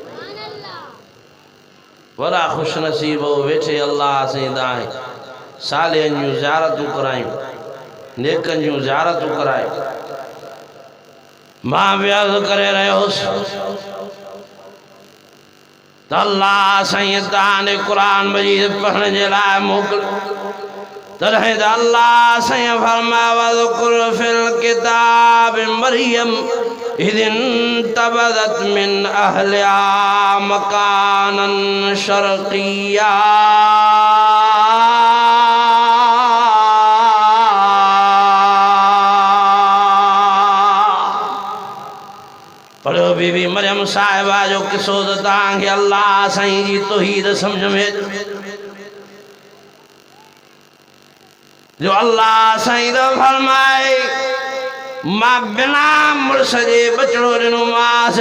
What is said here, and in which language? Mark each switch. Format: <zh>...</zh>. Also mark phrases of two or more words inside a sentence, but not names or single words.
<sd>वॾा ख़ुशि नसीब वेठे अल्लाह साईं तव्हां सालिहनि जूं ज़ियारतूं करायूं नेकनि जूं ज़ियारतूं करायूं। मां व्याज़ करे रहियो हुउसि त अल्लाह साईं तव्हांजे क़ुरान मजीद पढ़ण जे लाइ मोकिलियो। तॾहिं त अल्लाह साईं फरमायो</sd> <ar>واذكر في الكتاب مريم إذ انتبذت من أهلها مكانا شرقيا.</ar> <sd>पढ़ो बीबी मरियम साहिबा जो किस्सो त तव्हांखे अल्लाह साईं जी तौहीद सम्झ में जो अल्लाह साईं तो फरमाए मां बिना मुड़स जे बचड़ो ॾिनोमांसि।</sd>